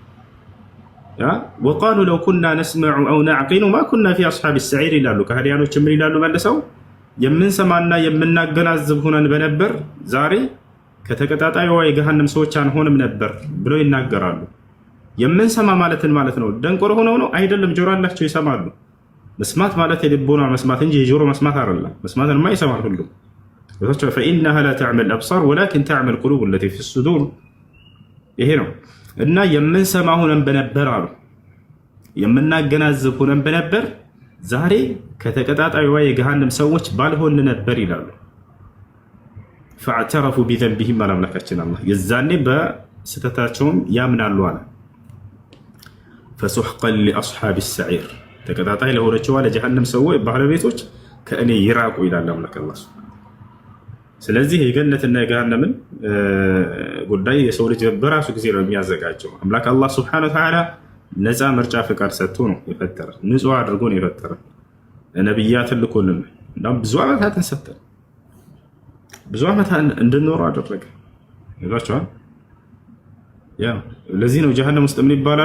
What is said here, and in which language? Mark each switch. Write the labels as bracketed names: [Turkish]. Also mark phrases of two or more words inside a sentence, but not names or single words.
[Arabic] وقالوا لو كنا نسمع أو نعقل ما كنا في أصحاب السعير [Amharic] ይላሉ። ከሃዲያኖች ምን ይላሉ መልሰው የምንሰማና የምናገናዝብ ሆነን በነበር ዛሬ ከተቀጣጣይዋ የገሃነም ሰዎች አንሆንም ነበር ብለው ይናገራሉ። የምንሰማ ማለትን ማለት ነው ደንቆሮ ሆነው ነው አይደለም። ጆሮ አላቸው ይሰማሉ። መስማት ማለት የልቦና መስማት እንጂ የጆሮ መስማት አይደለም። መስማትንማ ይሰማል ሁሉም። [Arabic] فإنها لا تعمل الأبصار ولكن تعمل القلوب التي في الصدور [Amharic] ይሄ ነው እና የምንሰማ ሆነን በነበር አሉ የምናገናዝብ ሆነን በነበር ዛሬ ከተቀጣጣይዋ የገሃነም ሰዎች ባልሆን ነበር ይላሉ። [Arabic] فاعترفوا بذنبهم [Amharic] አላምላካችን አላህ የዛኔ በስተታቸውም ያምናሉ አለ። [Arabic] فسحقا لأصحاب السعير [Amharic] ተቀጣጣይ ለሆነችዋ ለጀሃነም ሰዎች ባለቤቶች ከእኔ ይራቁ ይላል አምላክ አላህ። ስለዚህ የገነትና የገሃነምን ጉዳይ የሰው ልጅ በራሱ ጊዜ ነው የሚያዘጋጀው። አምላክ አላህ [Arabic] سبحانه وتعالى [Amharic] ነፃ ምርጫ ፍቃድ ሰጥቶ ነው የፈጠረ፣ ንጹህ አድርጎ ነው የፈጠረ። ነብያትን ልኮልን እናም ብዙ ዓመታትን ሰጠን። ብዙ ዓመት እንድንኖር አደረገ። ይዟቸዋል። ያ ለዚህ ነው ጀሃነም ውስጥ ምን ይባላሉ?